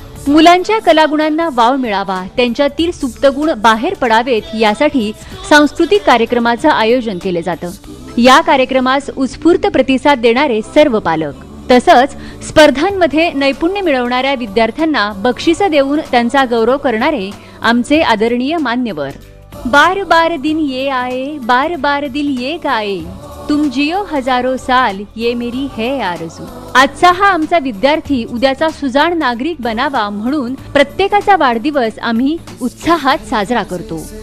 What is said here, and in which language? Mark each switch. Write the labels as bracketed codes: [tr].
[mr] मुलांच्या कलागुणांना वाव मिळावा, त्यांच्यातील सुप्त गुण बाहेर पडावेत यासाठी सांस्कृतिक कार्यक्रमाचं आयोजन केले जातं। या कार्यक्रमास उत्स्फूर्त प्रतिसाद देणारे सर्व पालक तसंच स्पर्धांमध्ये नैपुण्य मिळवणाऱ्या विद्यार्थ्यांना बक्षिसं देऊन त्यांचा गौरव करणारे आमचे आदरणीय मान्यवर। [hi] बार बार दिन ये आए, बार बार दिल ये गाए, तुम जियो हजारो साल, ये मेरी है आरज़ू। [mr] आजचा हा आमचा विद्यार्थी उद्याचा सुजाण नागरिक बनावा म्हणून प्रत्येकाचा वाढदिवस आम्ही उत्साहात साजरा करतो।